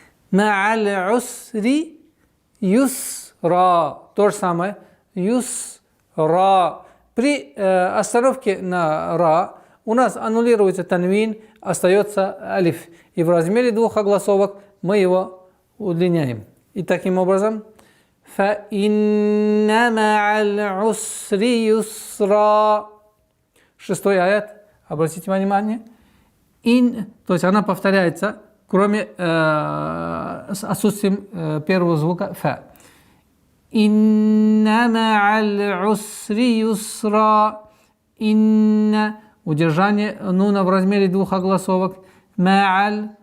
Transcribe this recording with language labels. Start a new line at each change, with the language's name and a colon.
Arabic: Ма'аль усри юсра.
Russian: То же самое.
Arabic: Юсра.
Russian: При остановке на ра у нас аннулируется танвин, остается алиф. И в размере двух огласовок мы его удлиняем. И таким образом
Arabic: فَإِنَّ مَعَ الْعُسْرِ يُسْرًا.
Russian: Шестой аят. Обратите внимание. То есть она повторяется, кроме с отсутствием первого звука фа.
Arabic: Инна ма'аль усри юсра.
Russian: Инна. Удержание нуна в размере двух огласовок. Ма'аль.